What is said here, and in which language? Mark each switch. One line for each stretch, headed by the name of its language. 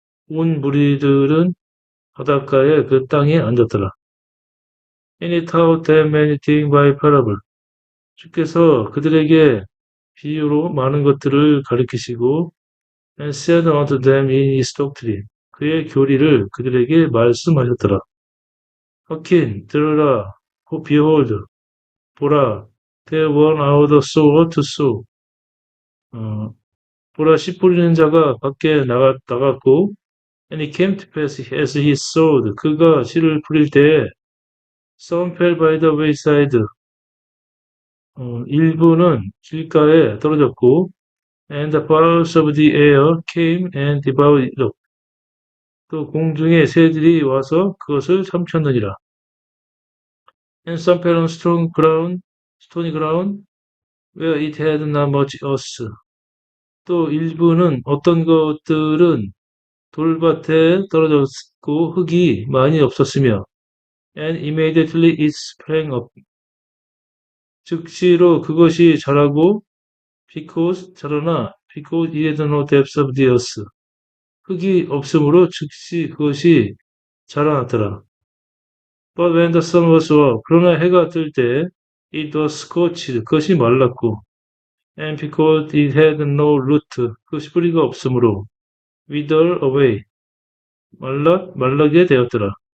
Korean: 온 무리들은 바닷가에 그 땅에 앉았더라.
English: And he taught them many things by parable.
Korean: 주께서 그들에게 비유로 많은 것들을 가르치시고,
English: and said unto them in his doctrine.
Korean: 그의 교리를 그들에게 말씀하셨더라.
English: Hearken,
Korean: 들으라,
English: behold,
Korean: 보라,
English: there went out the sower to sow.
Korean: 보라, 씨 뿌리는 자가 밖에 나갔고,
English: and it came to pass as he sowed,
Korean: 그가 씨를 뿌릴 때에,
English: some fell by the wayside,
Korean: 일부는 길가에 떨어졌고,
English: and the fowls of the air came and devoured it.
Korean: 또 공중의 새들이 와서 그것을 삼켰느니라.
English: And some fell on stony ground, where it had not much earth.
Korean: 또 일부는 어떤 것들은 돌밭에 떨어졌고 흙이 많이 없었으며,
English: and immediately it sprang up.
Korean: 즉시로 그것이 자라고,
English: because it had no depth of the earth.
Korean: 흙이 없으므로 즉시 그것이 자라났더라.
English: But when the sun was up,
Korean: 그러나 해가 뜰 때,
English: it was scorched,
Korean: 그것이 말랐고,
English: and because it had no root,
Korean: 그것이 뿌리가 없으므로,
English: wither away,
Korean: 말라게 되었더라.